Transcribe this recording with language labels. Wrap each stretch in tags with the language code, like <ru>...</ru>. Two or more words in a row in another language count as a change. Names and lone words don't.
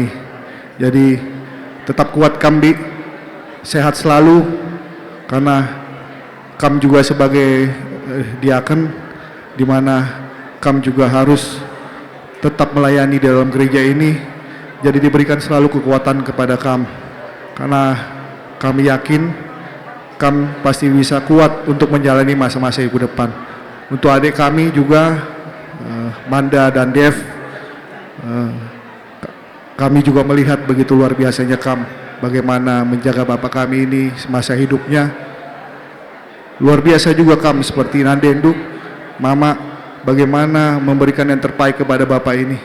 <id>Jadi tetap kuat Kambi, sehat selalu, karena Kam juga sebagai diaken, di mana Kam juga harus tetap melayani dalam gereja ini. Jadi diberikan selalu kekuatan kepada Kam, karena kami yakin Kam pasti bisa kuat untuk menjalani masa-masa ke depan. Untuk adik kami juga, Manda dan Dev, kami juga melihat begitu luar biasanya Kam, bagaimana menjaga bapak kami ini semasa hidupnya. Luar biasa juga Kam, seperti Nandendu, Mama, bagaimana memberikan yang terbaik kepada bapak ini.</id>